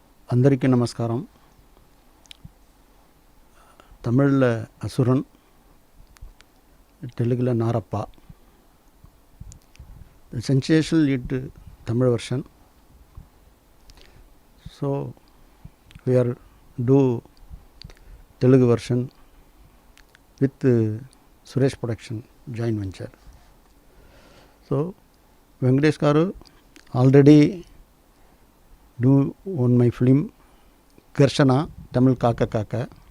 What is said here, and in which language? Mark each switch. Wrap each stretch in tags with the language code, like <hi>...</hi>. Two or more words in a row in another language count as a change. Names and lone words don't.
<te>అందరికీ నమస్కారం.</te> <ta>தமிழில் அசுரன், தெலுங்கில் நாரப்பா.</ta> <en>The sensational hit Tamil version. So we are do Telugu version with Suresh Production joint venture. So Venkatesh garu already do on my film Garshana Tamil Kaka Kaka.</en>